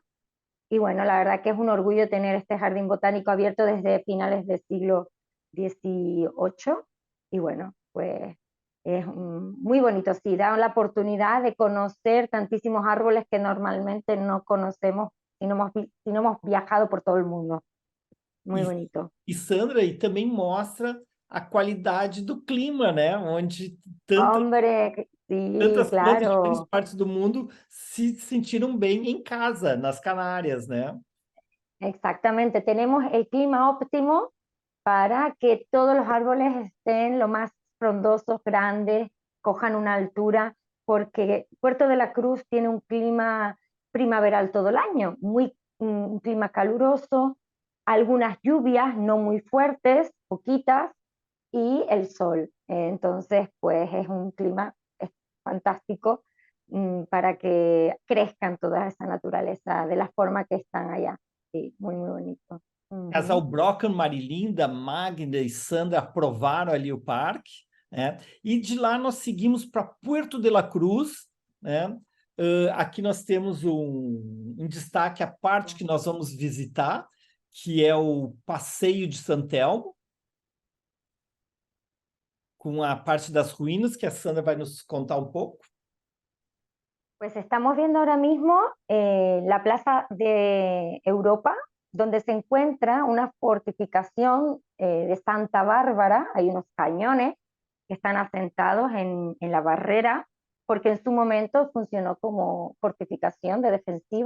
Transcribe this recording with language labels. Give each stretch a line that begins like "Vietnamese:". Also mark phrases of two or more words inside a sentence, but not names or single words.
Spanish: Y bueno, la verdad que es un orgullo tener este jardín botánico abierto desde finales del siglo XVIII. Y bueno, pues es muy bonito. Sí, da la oportunidad de conocer tantísimos árboles que normalmente no conocemos si no hemos viajado por todo el mundo. Muy bonito.
Portuguese: E Sandra, e também mostra a qualidade do clima, né? Onde
Spanish: Hombre, sí,
Portuguese: tantas plantas de diferentes
Spanish: claro.
Portuguese: partes do mundo se sentiram bem em casa, nas Canárias, né?
Spanish: Exactamente, tenemos el clima óptimo para que todos los árboles estén lo más frondosos, grandes, cojan una altura, porque Puerto de la Cruz tiene un clima primaveral todo el año, un clima caluroso, algunas lluvias no muy fuertes, poquitas, y el sol. Entonces, pues es un clima fantástico para que crezcan toda esa naturaleza de la forma que están allá. Sí, muy, muy bonito.
Portuguese: Casal Brocan, Marilinda, Magda e Sandra aprovaram ali o parque, né? E de lá nós seguimos para Puerto de la Cruz, né? Aqui nós temos um destaque, a parte que nós vamos visitar, que é o Passeio de San Telmo, com a parte das ruínas, que a Sandra vai nos contar
Spanish: un poco. Pues estamos viendo ahora mismo la Plaza de Europa, donde se encuentra una fortificación de Santa Bárbara. Hay unos cañones que están asentados en la barrera, porque en su momento funcionó como fortificación de defensiva.